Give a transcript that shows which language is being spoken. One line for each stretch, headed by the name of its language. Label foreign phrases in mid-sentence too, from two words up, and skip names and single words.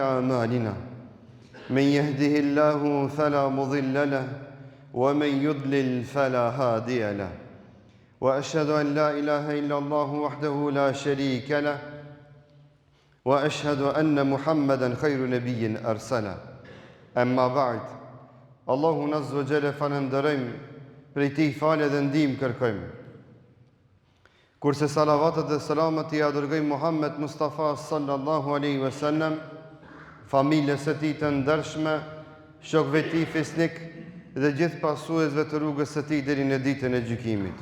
Arabic: أعمالنا من يهده الله فلا مضل له ومن يضلل فلا هادي له وأشهد أن لا إله إلا الله وحده لا شريك له وأشهد أن محمدا خير نبي أرسله أما بعد Allahu عز وجل
Albanian: falënderojmë, prej tij falë dhe ndihmë kërkojmë. Kurse salavatet dhe selamet i dërgojmë Muhammed Mustafa
Arabic: صلى الله عليه وسلم,
Albanian: familjes së tij të ndershme, shokëve të tij fisnik dhe gjithë pasuesve të rrugës së tij deri në ditën e gjykimit.